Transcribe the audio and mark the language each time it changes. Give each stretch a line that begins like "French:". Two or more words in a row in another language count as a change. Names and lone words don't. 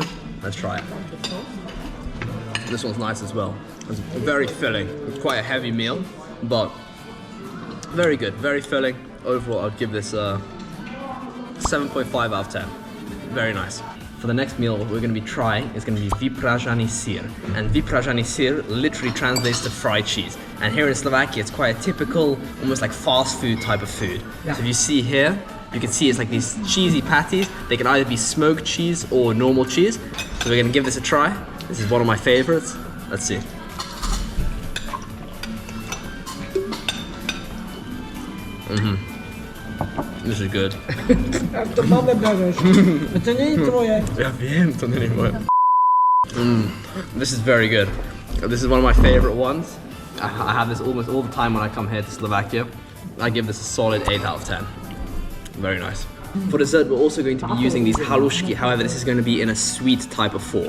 English: Let's try it. This one's nice as well. It's very filling. It's quite a heavy meal, but very good, very filling. Overall, I'd give this 7.5 out of 10. Very nice. For the next meal, what we're going to be trying is going to be Vyprážaný sír. And Vyprážaný sír literally translates to fried cheese. And here in Slovakia, it's quite a typical, almost like fast food type of food. Yeah. So if you see here, you can see it's like these cheesy patties. They can either be smoked cheese or normal cheese. So we're going to give this a try. This is one of my favorites. Let's see. This is good.
Czech: To máme bereš. To není tvoje.
Slovak: Ja viem, to není moje.
English: This is very good. This is one of my favorite ones. I have this almost all the time when I come here to Slovakia. I give this a solid 8 out of 10. Very nice. For dessert, we're also going to be using these halušky. However, this is going to be in a sweet type of form.